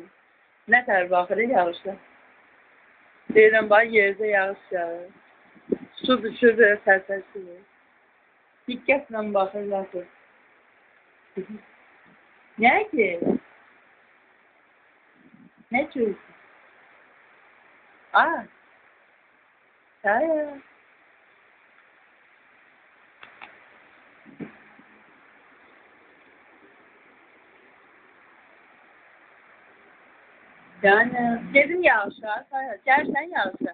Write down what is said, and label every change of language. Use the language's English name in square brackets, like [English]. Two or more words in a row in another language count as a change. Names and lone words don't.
[Azerbaijani] Nə tər baxır yağışla? Deyirəm, bax, yerdə yağış yağır. Su düşür, belə təsir. Diqqətlə baxırlar ki. Nə ki? Nə görürsün? [Turkish] Aa. Hayır. Yani dedim yağışa, gelsen yağışa.